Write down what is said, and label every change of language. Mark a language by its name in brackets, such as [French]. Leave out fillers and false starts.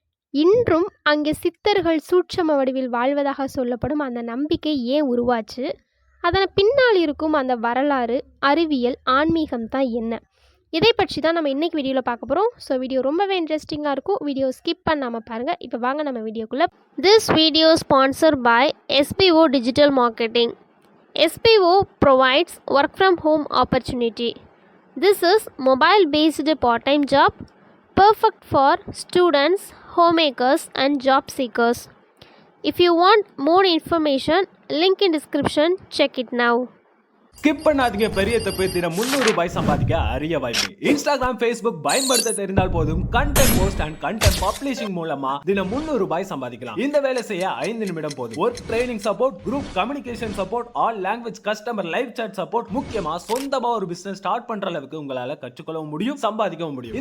[Tamil] இன்றும் அங்கே சித்தர்கள் சூட்சம வடிவில் வாழ்வதாக சொல்லப்படும் அந்த நம்பிக்கை ஏன் உருவாச்சு? அதன் பின்னால் இருக்கும் அந்த வரலாறு, அறிவியல், ஆன்மீகம் தான் என்ன? இதை பற்றி தான் நம்ம இன்றைக்கி வீடியோவில் பார்க்க போகிறோம். ஸோ வீடியோ ரொம்பவே இன்ட்ரெஸ்டிங்காக இருக்கும். வீடியோ ஸ்கிப் பண்ணாமல் பாருங்கள். இப்போ வாங்க நம்ம வீடியோக்குள்ளே. [English] This video sponsor by SBO digital marketing. SBO provides work from home opportunity. This is mobile based part-time job perfect for students, homemakers and job seekers. If you want more information, link in description, check it now. [Tamil] Skip பண்ணாதீங்க. பெரிய தப்பு. தினம் 300 ரூபாய் சம்பாதிக்க அரிய வாய்ப்பு. Instagram, Facebook பயன்படுத்த தெரிந்தால் போதும். Content post and content publishing மூலமா தினம் 300 ரூபாய் சம்பாதிக்கலாம். இந்த வேலை செய்ய 5 நிமிடம் போதும். Work training support, group communication support, all language customer live chat support, முக்கியமா சொந்தமா ஒரு பிசினஸ் ஸ்டார்ட் பண்ற அளவுக்கு உங்களால கற்றுக்கொள்ளவும் முடியும், சம்பாதிக்கவும் முடியும்.